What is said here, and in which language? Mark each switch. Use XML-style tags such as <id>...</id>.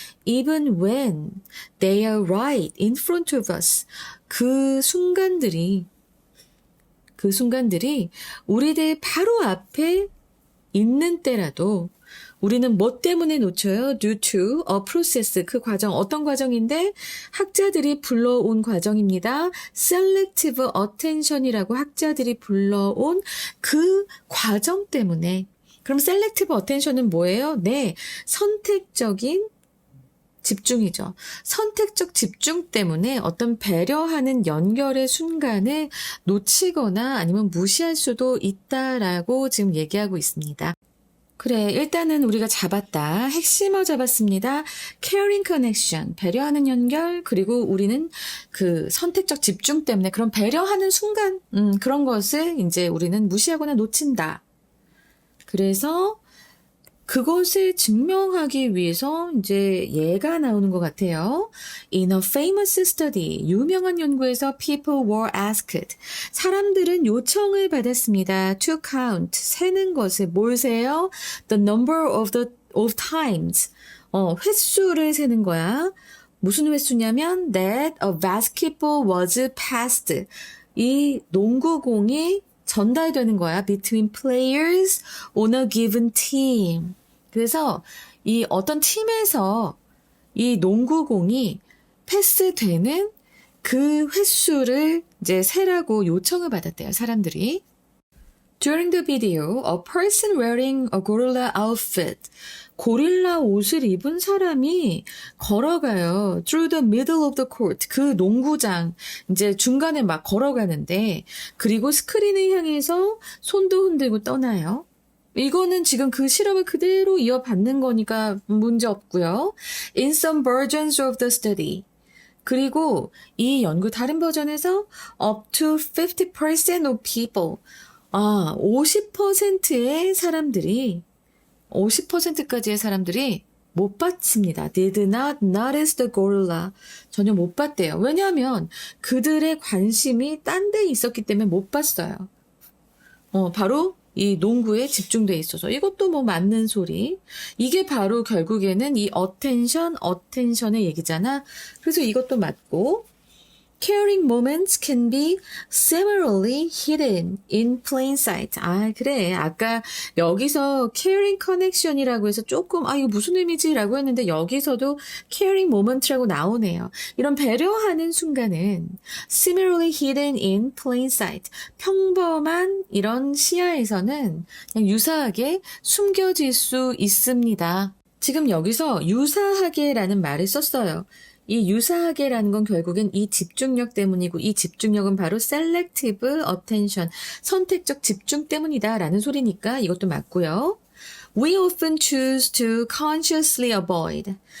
<en>Even when they are right in front of us.</en> <ko>그 순간들이 우리들 바로 앞에 있는 때라도 우리는 뭐 때문에 놓쳐요?</ko> <en>Due to a process.</en> <ko>그 과정, 어떤 과정인데? 학자들이 불러온 과정입니다.</ko> <en>Selective attention</en> <ko>이라고 학자들이 불러온 그 과정 때문에. 그럼 셀렉티브 어텐션은 뭐예요? 네, 선택적인 집중이죠. 선택적 집중 때문에 어떤 배려하는 연결의 순간을 놓치거나 아니면 무시할 수도 있다라고 지금 얘기하고 있습니다. 그래, 일단은 우리가 잡았다. 핵심을 잡았습니다.</ko> <en>Caring connection,</en> <ko>배려하는 연결, 그리고 우리는 그 선택적 집중 때문에 그런 배려하는 순간, 그런 것을 이제 우리는 무시하거나 놓친다. 그래서 그것을 증명하기 위해서 이제 예가 나오는 것 같아요.</ko> <en>In a famous study,</en> <ko>유명한 연구에서</ko> <en>people were asked.</en> <ko>사람들은 요청을 받았습니다.</ko> <en>To count,</en> <ko>세는 것을 뭘 세요?</ko> <en>The number of times.</en> <ko>횟수를 세는 거야. 무슨 횟수냐면</ko> <en>that a basketball was passed.</en> <ko>이 농구공이 전달되는 거야.</ko> <en>Between players on a given team.</en> <ko>그래서 이 어떤 팀에서 이 농구공이 패스되는 그 횟수를 이제 세라고 요청을 받았대요. 사람들이.</ko> <en>During the video, a person wearing a gorilla outfit.</en> <ko>고릴라 옷을 입은 사람이 걸어가요.</ko> <en>Through the middle of the court.</en> <ko>그 농구장 이제 중간에 막 걸어가는데 그리고 스크린을 향해서 손도 흔들고 떠나요. 이거는 지금 그 실험을 그대로 이어받는 거니까 문제 없고요.</ko> <en>In some versions of the study.</en> <ko>그리고 이 연구 다른 버전에서</ko> <en>up to 50% of people.</en> <ko>50%의 사람들이 50%까지의 사람들이 못 봤습니다.</ko> <en>Did not notice the gorilla.</en> <ko>전혀 못 봤대요. 왜냐하면 그들의 관심이 딴 데 있었기 때문에 못 봤어요. 바로 이 농구에 집중돼 있어서 이것도 뭐 맞는 소리. 이게 바로 결국에는 이 attention의 얘기잖아. 그래서 이것도 맞고</ko> <en>Caring moments can be similarly hidden in plain sight.</en> <ko>그래. 아까 여기서 caring connection이라고 해서 조금, 이거 무슨 의미지라고 했는데 여기서도 caring moment라고 나오네요. 이런 배려하는 순간은</ko> <en>similarly hidden in plain sight.</en> <ko>평범한 이런 시야에서는 그냥 유사하게 숨겨질 수 있습니다. 지금 여기서 유사하게라는 말을 썼어요. 이 유사하게라는 건 결국엔 이 집중력 때문이고 이 집중력은 바로</ko> <en>selective attention,</en> <ko>선택적 집중 때문이다라는 소리니까 이것도 맞고요.</ko> <en>We often choose to consciously avoid.</en>